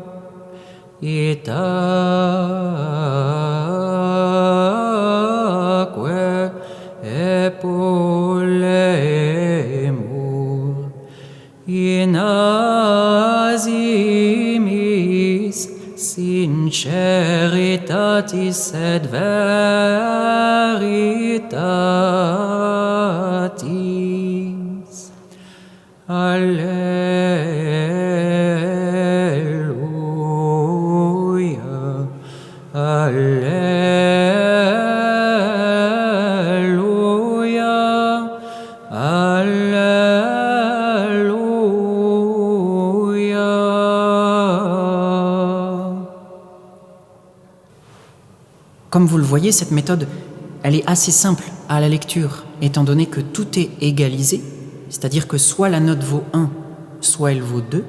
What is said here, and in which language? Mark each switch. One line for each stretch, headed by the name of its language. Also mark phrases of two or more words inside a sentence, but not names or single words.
Latin: Itaque epulemur, in asimis sinceritatis et veritatis. Alleluia, Alleluia, Alléluia.
French: Comme vous le voyez, cette méthode, elle est assez simple à la lecture, étant donné que tout est égalisé, c'est-à-dire que soit la note vaut 1, soit elle vaut 2.